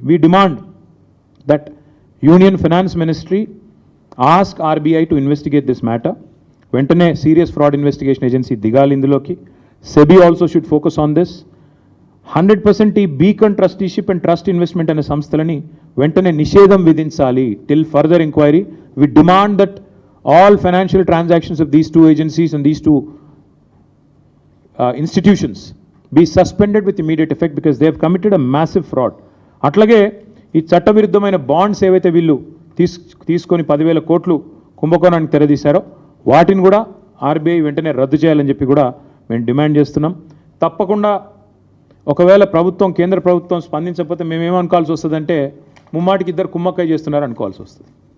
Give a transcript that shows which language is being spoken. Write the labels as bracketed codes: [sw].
[en] We demand that union finance ministry ask RBI to investigate this matter. [te] వెంటనే [en] serious fraud investigation agency [te] దిగాలి ఇందులోకి. [en] SEBI also should focus on this. [te] 100% ఈ beacon trusteeship and trust investment అనే సంస్థలని వెంటనే నిషేధం విధించాలి [en] Till further enquiry. We demand that all financial transactions of these 2 agencies and these 2 institutions be suspended with immediate effect because they have committed a massive fraud. [te] అట్లాగే ఈ చట్టవిరుద్ధమైన bonds ఏవైతే వీళ్ళు తీసుకొని 10,000 కోట్లు కుంభకోణానికి తెరదీశారో వాటిని కూడా ఆర్బీఐ వెంటనే రద్దు చేయాలని చెప్పి కూడా మేము డిమాండ్ చేస్తున్నాం. తప్పకుండా ఒకవేళ ప్రభుత్వం, కేంద్ర ప్రభుత్వం స్పందించకపోతే మేమేమనుకోవాల్సి వస్తుందంటే ముమ్మాటికి ఇద్దరు కుమ్మక్కయ్య చేస్తున్నారు అనుకోవాల్సి వస్తుంది.